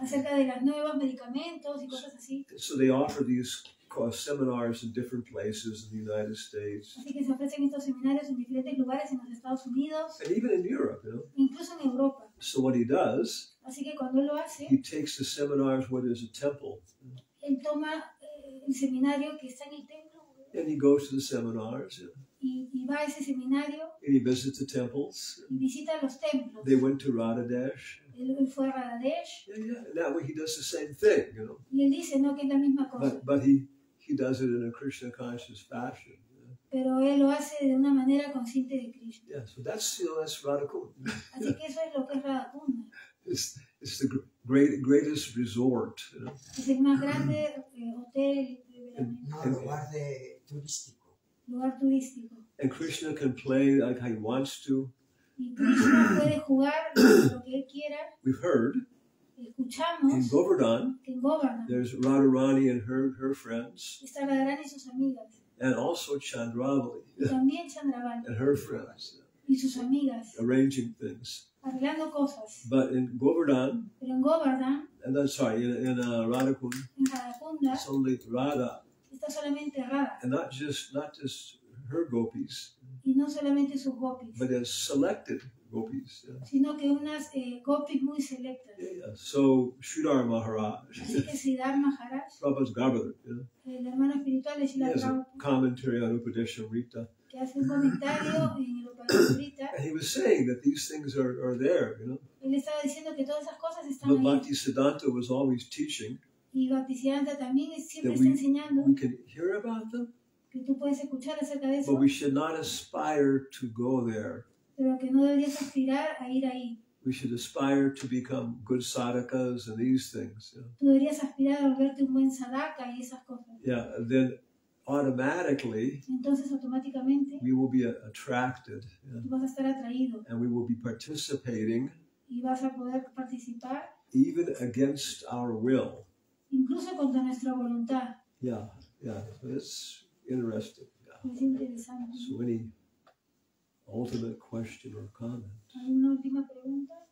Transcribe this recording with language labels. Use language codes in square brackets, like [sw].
[es] Acerca de los nuevos medicamentos y cosas así. [en] So they offer these seminars in different places in the United States. [es] Así que se ofrecen estos seminarios en diferentes lugares en los Estados Unidos. [en] And even in Europe, [es] Incluso en Europa. [en] So what he does, [es] así que cuando él lo hace, [en] he takes the seminars where there's a temple. [es] Él toma el seminario que está en el templo. [en] And he goes to the seminars. [es] Y va a ese seminario [en] And he visits the temples. [es] y visita los templos. [en] They went to Radhadesh. [es] Él fue a Radadesh. [en] Yeah. And that way he does the same thing, [es] Y él dice, no, que es la misma cosa. [en] But he does it in a Krishna conscious fashion. [es] Pero él lo hace de una manera consciente de Krishna. [en] Yeah, so that's Radha Kunda. [es] Así que eso es lo que es Radha Kunda. [en] It's the greatest resort. [es] Es el más grande hotel de No, lugar turístico. Lugar turístico. [en] And Krishna can play like he wants to. [es] Y Krishna puede jugar lo que él quiera. [en] We've heard [es] Escuchamos [en] in Govardhan, [es] que en Govardhan [en] there's Radharani and her friends, [es] está Radharani y sus amigas. [en] and also Chandravali [es] Y también Chandravali [en] and her friends, [es] y sus amigas. [en] arranging things. [es] Arreglando cosas. [en] But in Govardhan, [es] Pero en Govardhan, [en] and then sorry, in Radha Kunda, [es] en Radha Kunda, [en] it's only Radha, [es] está solamente Radha. [en] and not just her gopis, [es] Y no solamente sus gopis, [en] but as selected gopis. [es] sino que unas gopis muy selectas. [en] Yeah. So Sridhar Maharaj, [es] Así que Siddhar Maharaj, [en] Prabhupada's Garbhadar, [es] el hermano espiritual de [en] he [es] Srila [en] has a [es] Prabhupada, [en] commentary on Upadeshamrita, [es] que hace un comentario en el Upanishadrita, [en] and he was saying that these things are there, [es] él estaba diciendo que todas esas cosas están [en] But [es] ahí. [en] Bhaktisiddhanta was always teaching [es] Y Bhaktisiddhanta también siempre [en] that [es] está enseñando [en] we can hear about them, [es] que tú puedes escuchar acerca de [en] but [es] eso, [en] we should not aspire to go there. [es] pero que no deberías aspirar a ir ahí. [en] We should aspire to become good sadhakas and these things. [es] Tú deberías aspirar a volverte un buen sadhaka y esas cosas. [en] Yeah, then automatically [es] Entonces automáticamente [en] we will be attracted, [es] tú vas a estar atraído [en] and we will be participating [es] y vas a poder participar [en] even against our will. [es] incluso contra nuestra voluntad. [en] Yeah. So it's interesting. Yeah. [es] Es interesante. [en] So any ultimate question or comment? [es] ¿Alguna última pregunta?